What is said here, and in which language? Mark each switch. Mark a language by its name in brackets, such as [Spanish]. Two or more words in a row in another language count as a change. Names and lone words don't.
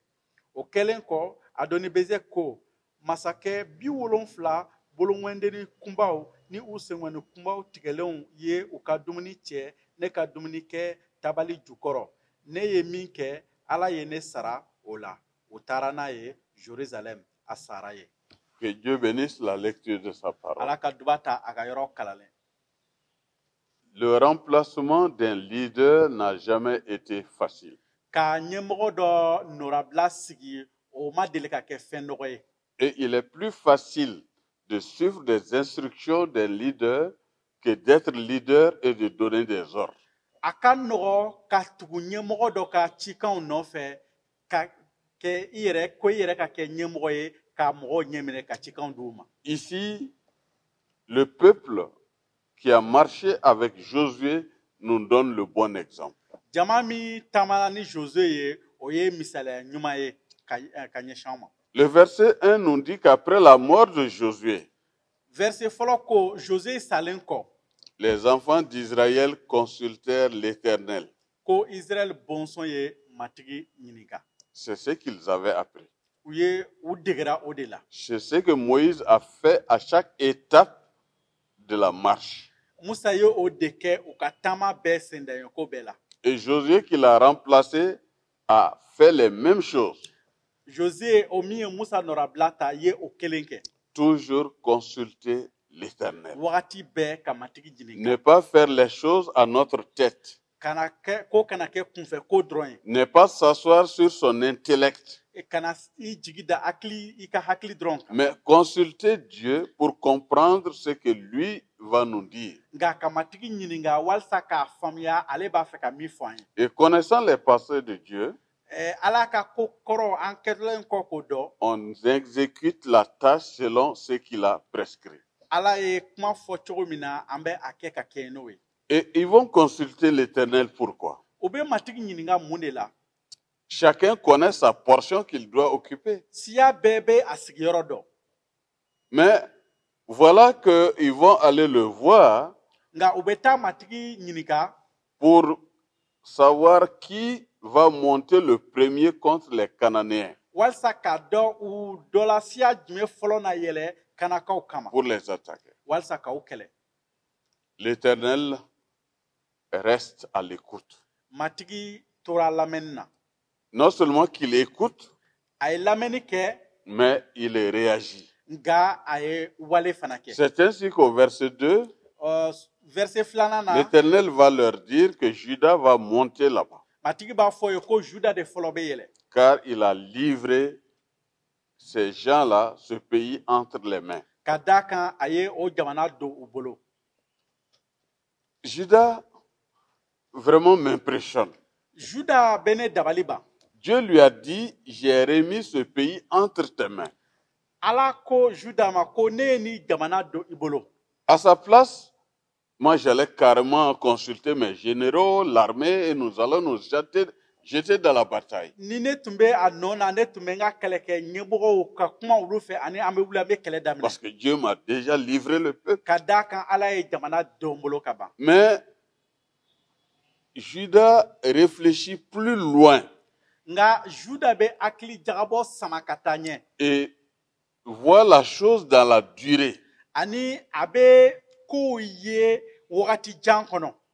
[Bambara] O kɛlen kɔ, Adoni-Bezek ko masakɛ 70 bolongɔndenni kunbaw ni u senkɔnni kunbaw tigɛlenw ye u ka dumuni cɛ ne ka dumuni kɛ tabali jukɔrɔ. Ne ye min kɛ, Ala ye ne sara o la. U taara n'a ye Jérusalem a sara ye. [French] Que Dieu bénisse la lecture de sa parole. [Bambara] Ala ka duba ta a ka yɔrɔ kalalen. [French] Le remplacement d'un leader n'a jamais été facile. [Bambara] Ka ɲɛmɔgɔ dɔ nɔrabila sigi, o ma deli ka kɛ fɛn nɔgɔ ye. [French] Et il est plus facile de suivre des instructions d'un leader que d'être leader et de donner des ordres. [Bambara] A ka nɔgɔ ka tugu ɲɛmɔgɔ dɔ ka cikanw nɔfɛ ka kɛ i yɛrɛ ka kɛ ɲɛmɔgɔ ye ka mɔgɔw ɲɛminɛ ka cikanw d'u ma. [French] Ici, le peuple qui a marché avec Josué nous donne le bon exemple. [Bambara] Jama min taamana ni Josué ye, o ye misaliya ɲuman ye ka ɲɛsin an ma. [French] Le verset 1 nous dit qu'après la mort de Josué, [Bambara] verset fɔlɔ ko Josué salen kɔ, [French] les enfants d'Israël consultèrent l'Éternel. [Bambara] ko Israël bɔnsɔn ye matigi ɲininka. [French] C'est ce qu'ils avaient appris. [Bambara] U ye u degera o de la. [French] C'est ce que Moïse a fait à chaque étape de la marche. [Bambara] Musa ye o de kɛ u ka taama bɛɛ sendanyeko bɛɛ la. [French] Et Josué qui l'a remplacé a fait les mêmes choses. [Bambara] Josué o min ye Musa nɔrabila ta ye o kelen kɛ. [French] Toujours consulter l'Éternel. [Bambara] Wagati bɛɛ ka matigi ɲininka. [French] Ne pas faire les choses à notre tête. [Bambara] Kana kɛ kunfɛ ko dɔrɔn ye. [French] Ne pas s'asseoir sur son intellect. [Bambara] Kana i jigi da i ka hakili dɔrɔn kan. [French] Mais consulter Dieu pour comprendre ce que lui va nous dire. [Bambara] Nka ka matigi ɲininka walasa k'a faamuya ale b'a fɛ ka min fɔ an ye. [French] Et connaissant les pensées de Dieu, [Bambara] Ala ka ko kɔrɔ an kɛlen kɔ k'o dɔn. [French] on exécute la tâche selon ce qu'il a prescrit. [Bambara] Ala ye kuma fɔ cogo min na an bɛ a kɛ ka kɛ n'o ye. [French] Et ils vont consulter l'Éternel pourquoi? [Bambara] O bɛ matigi ɲininka mun de la. [French] Chacun connaît sa portion qu'il doit occuper. [Bambara] Siya bɛɛ bɛ a sigiyɔrɔ dɔn. [French] Mais voilà qu'ils vont aller le voir [Bambara] Nka u bɛ taa matigi ɲininka [French] pour savoir qui va monter le premier contre les Cananéens [Bambara] walasa ka dɔn u dɔla siya jumɛn fɔlɔ na yɛlɛ kanakaw kama [French] pour les attaquer. [Bambara] walasa k'aw kɛlɛ. [French] L'Éternel reste à l'écoute. [Bambara] matigi tora lamɛnni na. [French] Non seulement qu'il écoute, [Bambara] A ye lamɛnni kɛ, [French] mais il réagit. [Bambara] nka a ye wale fana kɛ. [French] C'est ainsi qu'au verset 2, [Bambara] Verset filanan na, [French] l'Éternel va leur dire que Judas va monter là-bas, [Bambara] matigi b'a fɔ ye ko Juda de fɔlɔ bɛ yɛlɛ. [French] car il a livré ces gens-là, ce pays, entre les mains. [Bambara] Ka d'a kan a ye o jamana don u bolo. [French] Judas vraiment m'impressionne. [Bambara] Juda bɛ ne dabali ban. [French] Dieu lui a dit, j'ai remis ce pays entre tes mains. [Bambara] Ala ko Juda ma ko ne ye ni jamana don i bolo. [French] À sa place, moi j'allais carrément consulter mes généraux, l'armée, et nous allons nous jeter dans la bataille. [Bambara] Ni ne tun bɛ a nɔ na ne tun bɛ n ka kɛlɛ kɛ ɲɛmɔgɔw ka kuma olu fɛ ani an bɛ wuli an bɛ kɛlɛ daminɛ. [French] Parce que Dieu m'a déjà livré le peuple. [Bambara] Ka d'a kan Ala ye jamana don bolo ka ban. [French] Mais Judas réfléchit plus loin [Bambara] Nga Juda bɛ hakili jagabɔ sama ka taa ɲɛ. [French] et voit la chose dans la durée. [Bambara] Ani a bɛ kow ye wagati jan kɔnɔ.